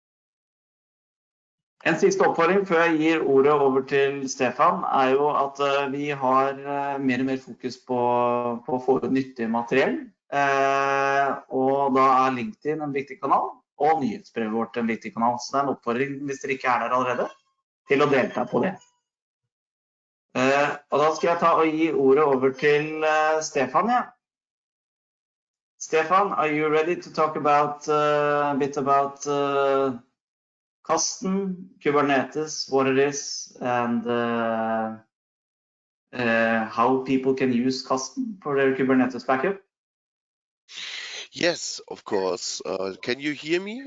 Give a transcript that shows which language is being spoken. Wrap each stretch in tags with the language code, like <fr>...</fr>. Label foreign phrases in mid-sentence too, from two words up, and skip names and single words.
<no>En siste oppfordring før jeg gir ordet over til Stefan jo at vi har mer og mer fokus på å få ut nyttig materiell, og da LinkedIn en viktig kanal, og nyhetsbrevet vårt en viktig kanal. Så det en oppfordring hvis dere ikke der allerede, til å delta på det. Og da skal jeg ta og gi ordet over til Stefan, ja. Stefan,</no> <en>are you ready to talk about a bit about Kasten, Kubernetes, what it is, and how people can use Kasten for their Kubernetes backup? Yes, of course. Can you hear me?</en>